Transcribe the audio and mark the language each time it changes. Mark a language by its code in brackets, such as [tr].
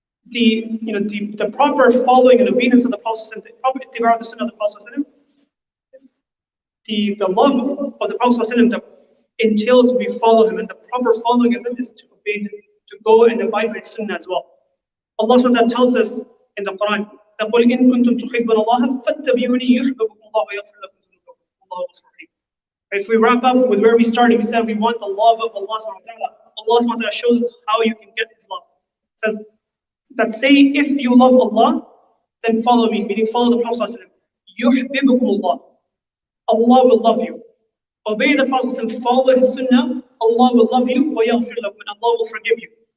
[en] The proper following and obedience of the Prophet ﷺ, the proper ittiba' of the sunnah of the Prophet ﷺ, the love of the Prophet ﷺ entails we follow him, and the proper following of him is to obey his, to go and abide by sunnah as well. Allah subhanahu wa ta'ala tells us in the Quran, [ar] قُلْ إِن كُنْتُمْ تُحِبُّونَ اللَّهَ فَاتَّبِعُونِي يُحْبِبْكُمُ اللَّهُ وَيَغْفِرْ لَكُمْ ذُنُوبَكُمْ وَاللَّهُ غَفُورٌ رَحِيمٌ. [en] If we wrap up with where we started, we said we want the love of Allah subhanahu wa ta'ala. Allah subhanahu wa ta'ala shows us how you can get his love. It says that say, if you love Allah, then follow me, meaning follow the Prophet [ar] يُحْبِبْكُمُ اللَّهُ. [en] Allah will love you. Obey the Prophet, follow his sunnah, Allah will love you, [ar] وَيَغْفِرْ لَكُمْ, [en] and Allah will forgive you.